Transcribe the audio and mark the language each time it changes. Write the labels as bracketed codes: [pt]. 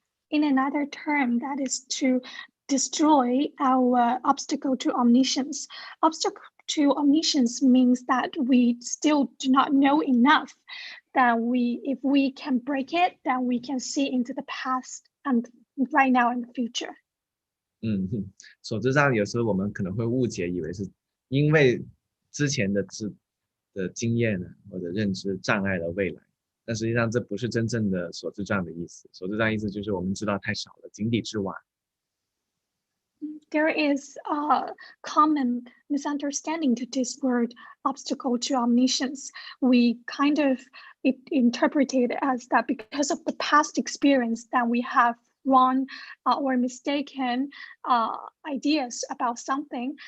[en] In another term, that is to destroy our obstacle to omniscience. Obstacle to omniscience means that we still do not know enough, that if we can break it, then we can see into the past and right now and the future. [zh] 所知障有时候我们可能会误解，以为是因为之前的经验或者认知障碍了未来，但实际上这不是真正的所知障的意思。所知障意思就是我们知道太少了，井底之蛙。 [en] There is a common misunderstanding to this word, obstacle to omniscience. We kind of interpret it as that because of the past experience that we have wrong or mistaken ideas about something.